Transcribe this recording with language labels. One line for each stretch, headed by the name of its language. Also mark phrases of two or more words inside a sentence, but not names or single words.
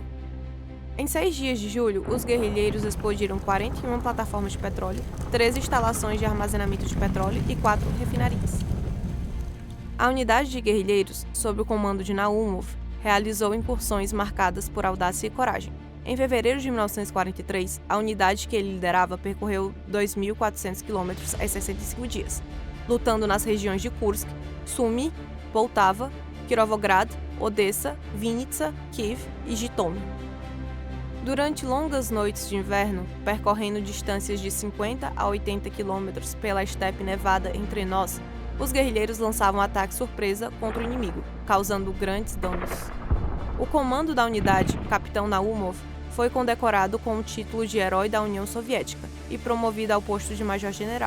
Portuguese: Em 6 dias de julho, os guerrilheiros explodiram 41 plataformas de petróleo, 13 instalações de armazenamento de petróleo e 4 refinarias. A unidade de guerrilheiros, sob o comando de Naumov, realizou incursões marcadas por audácia e coragem. Em fevereiro de 1943, a unidade que ele liderava percorreu 2.400 quilômetros em 65 dias, lutando nas regiões de Kursk, Sumy, Poltava, Kirovograd, Odessa, Vinnytsia, Kiev e Jitomir. Durante longas noites de inverno, percorrendo distâncias de 50 a 80 quilômetros pela estepe nevada entre nós, os guerrilheiros lançavam ataque surpresa contra o inimigo, causando grandes danos. O comando da unidade, Capitão Naumov, foi condecorado com o título de Herói da União Soviética e promovido ao posto de Major-General.